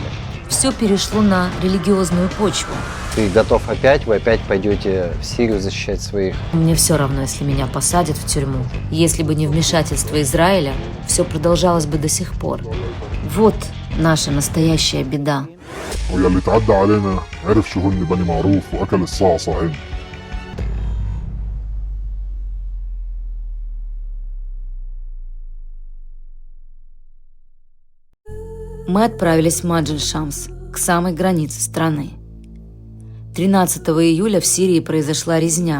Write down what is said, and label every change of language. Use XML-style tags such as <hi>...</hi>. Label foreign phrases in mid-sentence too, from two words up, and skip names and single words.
<ru>Все перешло на религиозную почву. Ты готов опять? Вы опять пойдете в Сирию защищать своих? Мне все равно, если меня посадят в тюрьму. Если бы не вмешательство Израиля, все продолжалось бы до сих пор. Вот наша настоящая беда.</ru> <ar>واللي تعدى علينا عرف شو هن بني معروف واكل الصعصعين.</ar> <ru>Мы отправились в Маджиль-Шамс, к самой границе страны. 13 июля в Сирии произошла резня.</ru>